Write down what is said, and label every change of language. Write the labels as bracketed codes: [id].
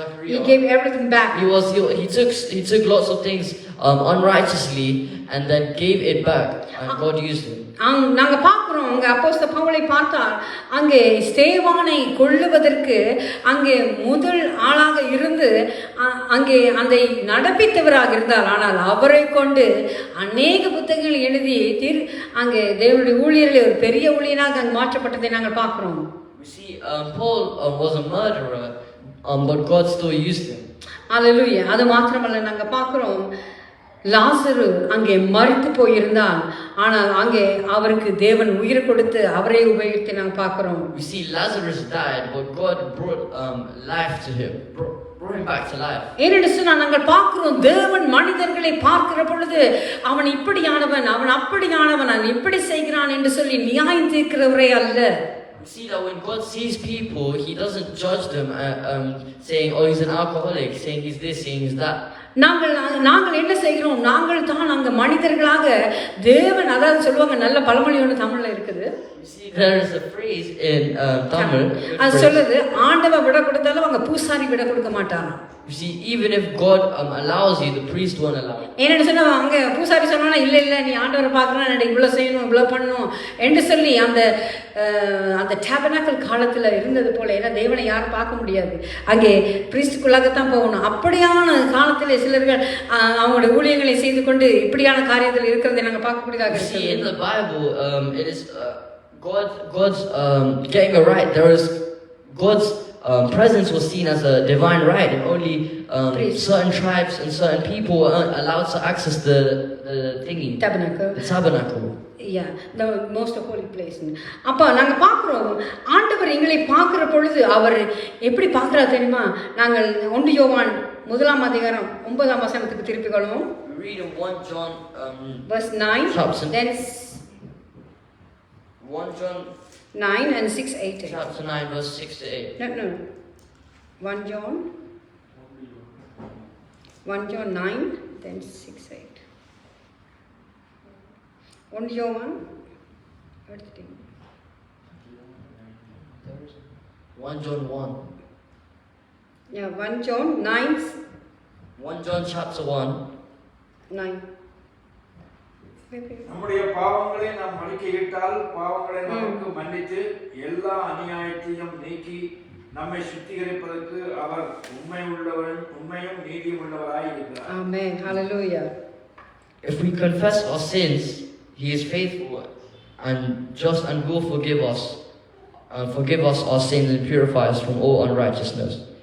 [en] He gave everything back. He took lots of things unrighteously and then gave it back, and God used him. [ta] நாங்கள் பார்க்குறோம் அங்கே அப்போஸ்தலர் பவுலை பார்த்தால் அங்கே ஸ்தேவானை கொல்லுவதற்கு அங்கே முதல் ஆளாக இருந்து அங்கே அதை நடப்பித்தவராக இருந்தார். ஆனால் அவரை கொண்டு அநேக புத்தகங்கள் எழுதி அங்கே தேவனுடைய ஊழியர்களை ஒரு பெரிய ஊழியனாக அங்கே மாற்றப்பட்டதை நாங்கள் பார்க்குறோம். [en] We see Paul was a murderer, but God still used him. [ta] அல்லேலூயா. அது மாத்திரமல்ல, நாங்கள் பார்க்குறோம் லாசரு அங்கே மரித்து போயிருந்தான். ஆனால் அங்கே அவருக்கு தேவன் உயிர் கொடுத்து அவரை உபயோகித்து நாங்கள் பார்க்குறோம். [en] We see Lazarus died, but God brought life to him, brought him back to life. [ta] ஏனென்று சொன்னால் நாங்கள் பார்க்கிறோம் தேவன் மனிதர்களை பார்க்கிற பொழுது அவன் இப்படியானவன், அவன் அப்படியானவன், அவன் இப்படி செய்கிறான் என்று சொல்லி நியாயம் தீர்க்கிறவரே அல்ல. [en] We see that when God sees people, He doesn't judge them, saying, "Oh, he's an alcoholic," saying he's this, saying he's that. [ta] நாங்கள் என்ன செய்கிறோம்? நாங்கள் தான் அங்கே மனிதர்களாக தேவன், அதாவது சொல்லுவாங்க, நல்ல பழமொழி ஒன்று தமிழ்ல இருக்குது. [en] There is a phrase in Tamil. [ta] அது சொல்லுது, ஆண்டவன் விட கொடுத்தாலும் அவங்க பூசாரி விட கொடுக்க மாட்டாராம். [en] You see, even if God allows you, the priest won't allow you. [ta] ஏன்னு சொன்னா அங்கே பூசாரி சொன்னா இல்லை நீ ஆண்டவரை பார்க்கணும், இவ்வளோ செய்யணும், இவ்வளோ பண்ணணும் என்று சொல்லி அந்த டேபர்னாக்கல் காலத்தில் இருந்தது போல. ஏன்னா தேவனை யாரும் பார்க்க முடியாது, அங்கே பிரீஸ்டுக்குள்ளாகத்தான் போகணும். அப்படியான காலத்தில் சிலர்கள் அவங்களுடைய ஊழியங்களை செய்து கொண்டு இப்படியான காரியத்தில் இருக்கிறதை நாங்கள் பார்க்கக்கூடியதாக இருக்கு. [en] In the Bible, it is God's getting a right. There is God's presence was seen as a divine right, and only certain tribes and certain people were allowed to access the thingy, the tabernacle. Yeah, the most holy place. [ta] அப்போ நாங்கள் பார்க்குறோம் ஆண்டவர் எங்களை பார்க்குற பொழுது அவர் எப்படி பார்க்குறாரு தெரியுமா? நாங்கள் 1 யோவான் 1ஆம் அதிகாரம் 9ஆம் வசனத்துக்கு திருப்பிக் கொள்வோம். [en] Read in 1 John verse 9, then 1 John 9 and 6, 8. Chapter 9, verse 6 to 8. No. 1 John 9, then 6, 8. 1 John 1 John 1. Yeah, 1 John 9. 1 John chapter 1. 9. [ta] நம்முடைய பாவங்களை நாம் அறிக்கையிட்டால் பாவங்களை நமக்கு மன்னித்து எல்லா அநியாயத்தையும் நீக்கி நம்மை சுத்திகரிப்பதற்கு அவர் உண்மையும் நீதியும் உள்ளவராய் இருக்கிறார். [en] Amen. Hallelujah. If we confess our sins, He is faithful and just and will forgive us our sins and purify us from all unrighteousness.